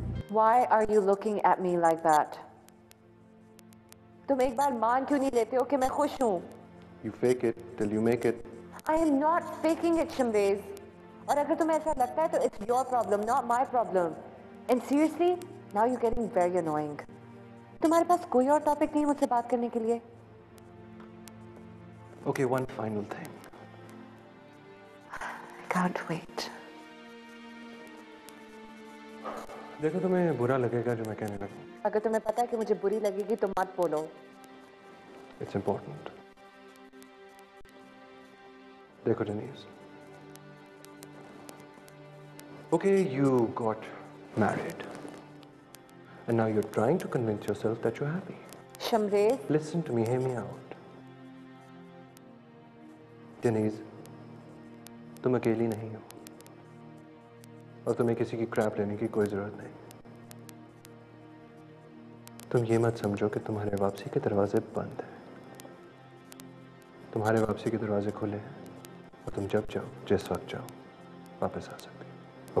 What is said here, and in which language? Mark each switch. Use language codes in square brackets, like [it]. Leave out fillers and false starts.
[en] Why are you looking at me like that? [hi] तुम एक बार मान क्यों नहीं लेते हो कि मैं खुश हूँ? [en] You fake it till you make it. I am not faking it, Shamreez. [hi] और अगर तुम्हें ऐसा लगता है तो [en] it's your problem, not my problem. And seriously, now you're getting very annoying. [hi] तुम्हारे पास कोई और टॉपिक नहीं मुझसे बात करने के लिए? [en] Okay, one final thing. I can't wait. [hi] देखो तुम्हें बुरा लगेगा जो मैं कहने लगूं. अगर तुम्हें पता है कि मुझे बुरी लगेगी तो मत बोलो. It's important. देखो Denise. [en] Okay, you got married. And now you're trying to convince yourself that you're happy. Shamreez. Listen to me, hear me out. [hi] Denise, तुम अकेली नहीं हो. और तुम्हें किसी की क्रैप लेने की कोई जरूरत नहीं. तुम ये मत समझो कि तुम्हारे वापसी के दरवाजे बंद हैं. तुम्हारे वापसी के दरवाजे खुले हैं और तुम जब चाहो जिस वक्त चाहो वापस आ सकते हो.